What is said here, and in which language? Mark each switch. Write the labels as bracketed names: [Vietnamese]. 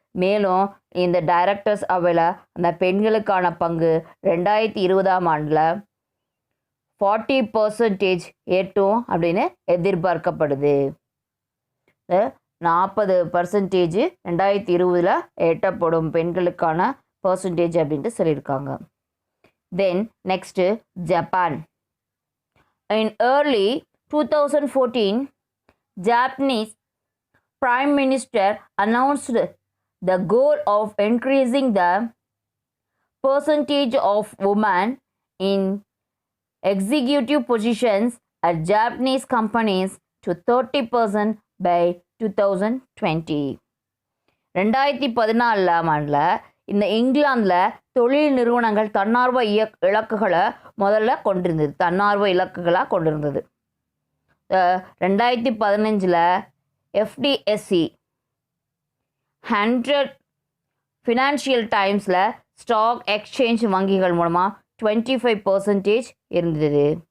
[Tamil] மேலும் இந்த டைரக்டர்ஸ் அவையில் அந்த பெண்களுக்கான பங்கு 2020ஆம் ஆண்டில் 40% ஏற்றும் அப்படின்னு எதிர்பார்க்கப்படுது. 40% 2020 எட்டப்படும் பெண்களுக்கான பர்சன்டேஜ் அப்படின்ட்டு சொல்லியிருக்காங்க. [English] Then next Japan. In early 2014, Japanese Prime Minister announced the goal of increasing the percentage of women in executive positions at Japanese companies to 30% by 2020. [Tamil] 2014ஆம் ஆண்டில் இந்த இங்கிலாந்தில் தொழில் நிறுவனங்கள் தன்னார்வ இலக்குகளை முதல்ல கொண்டிருந்தது, தன்னார்வ இலக்குகளாக கொண்டிருந்தது. 2015 FDSE 100 ஃபினான்ஷியல் டைம்ஸில் ஸ்டாக் எக்ஸ்சேஞ்ச் வங்கிகள் மூலமாக 25% இருந்தது.